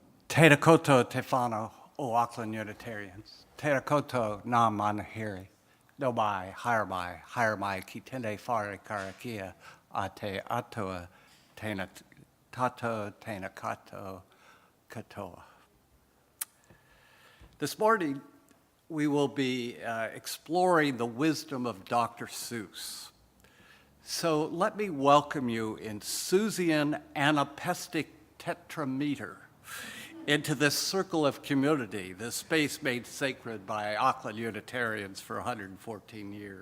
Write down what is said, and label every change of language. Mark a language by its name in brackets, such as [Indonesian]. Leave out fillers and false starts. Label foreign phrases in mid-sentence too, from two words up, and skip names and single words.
[Māori] Tēnā koutou te whānau o Auckland Unitarians. Tēnā koutou nā manahiri. No mai, haere mai ki tēnei whare karakia a te atua tēnā tātou, tēnā katoa katoa. [English] This morning, we will be exploring the wisdom of Dr. Seuss. So let me welcome you in Seussian anapestic tetrameter into this circle of community, this space made sacred by Auckland Unitarians for 114 years.